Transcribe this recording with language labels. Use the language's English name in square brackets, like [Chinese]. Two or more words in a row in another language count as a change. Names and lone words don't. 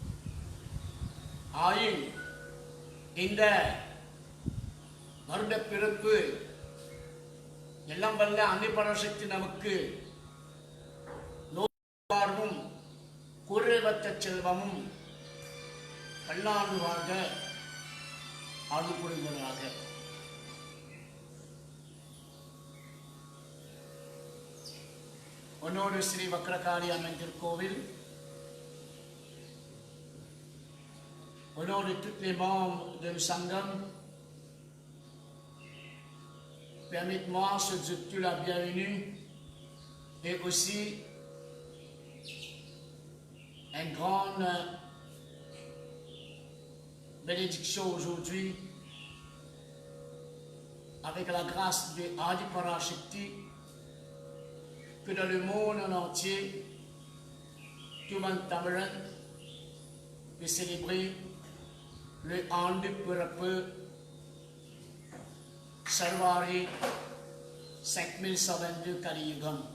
[Tamil] ஆயின் இந்த வருட பிறப்பு எல்லாம் வல்ல அன்னை பராசக்தி நமக்கு வாழ்வும் குறைவற்ற செல்வமும் பல்லாண்டு வாழ்க அருள் புரிவதாக. ஒன்னோடு ஸ்ரீ வக்ரகாளி அம்மன் திருக்கோவில், [French] au nom de tous les membres de Sangam, permettez-moi de vous souhaiter la bienvenue et aussi une grande bénédiction aujourd'hui avec la grâce de Adi Parashakti, que dans le monde en entier, tout le monde peut célébrer le Andu Purapu Sarvari 5122 Kaliyugam.